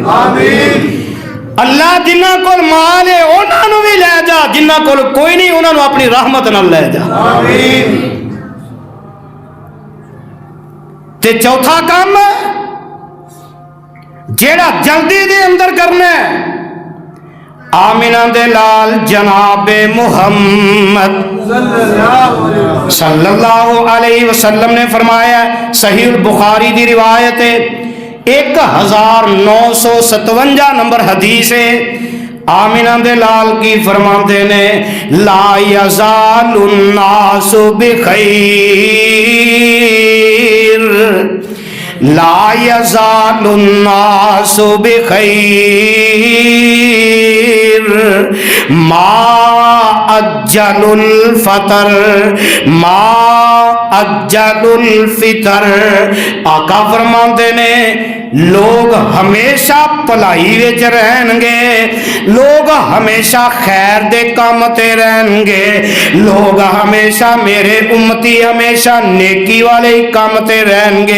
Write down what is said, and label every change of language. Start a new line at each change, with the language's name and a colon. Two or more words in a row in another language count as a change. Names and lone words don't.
Punjabi: ਅੱਲਾਹ ਜਿਨ੍ਹਾਂ ਕੋਲ ਮਾਲ ਹੈ ਉਨ੍ਹਾਂ ਨੂੰ ਭੀ ਲੈ ਜਾ, ਜਿਨ੍ਹਾਂ ਕੋਲ ਕੋਈ ਨਹੀਂ ਉਨ੍ਹਾਂ ਨੂੰ ਅਪਣੀ ਰਹਿਮਤ ਨਾਲ ਲੈ ਜਾ। ਤੇ ਚੌਥਾ ਕੰਮ ਜਿਹੜਾ ਜਲਦੀ ਦੇ ਅੰਦਰ ਕਰਨਾ ਹੈ, ਆਮਿਨਾ ਦੇ ਲਾਲ ਜਨਾਬੇ ਮੁਹੰਮਦ
Arabic: صلى الله عليه وسلم
Punjabi: ਨੇ ਫ਼ਰਮਾਇਆ, ਸਹੀਹ ਬੁਖ਼ਾਰੀ ਦੀ ਰਿਵਾਇਤ ਹੈ, 1957 ਨੰਬਰ ਹਦੀਸ ਹੈ। ਆਮਿਨਾ ਦੇ ਲਾਲ ਕੀ ਫ਼ਰਮਾਤੇ ਨੇ
Arabic: لا يزال الناس بخير، لا يزال الناس بخير ما عجلوا الفطر، ما عجلوا الفطر.
Punjabi: ਆਕਾ ਫ਼ਰਮਾਤੇ ਨੇ ਲੋਕ ਹਮੇਸ਼ਾ ਭਲਾਈ ਵਿਚ ਰਹਿਣਗੇ, ਲੋਕ ਹਮੇਸ਼ਾ ਖ਼ੈਰ ਦੇ ਕੰਮ ਤੇ ਰਹਿਣਗੇ, ਲੋਕ ਹਮੇਸ਼ਾ ਮੇਰੇ ਉੱਮਤੀ ਹਮੇਸ਼ਾ ਨੇਕੀ ਵਾਲੇ ਹੀ ਕੰਮ ਤੇ ਰਹਿਣਗੇ।